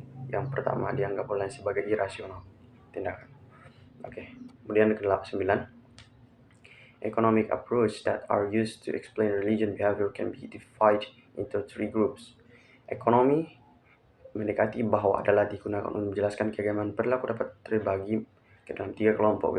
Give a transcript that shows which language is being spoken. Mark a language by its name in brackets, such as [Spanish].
[Indonesian] Yang pertama dianggap oleh sebagai irasional tindakan. Oke. Kemudian ke-9, [English] economic approach that are used to explain religion behavior can be divided into 3 groups. [Indonesian] Ekonomi mendekati bahwa adalah digunakan untuk menjelaskan keagamaan perilaku dapat terbagi ke dalam 3 kelompok.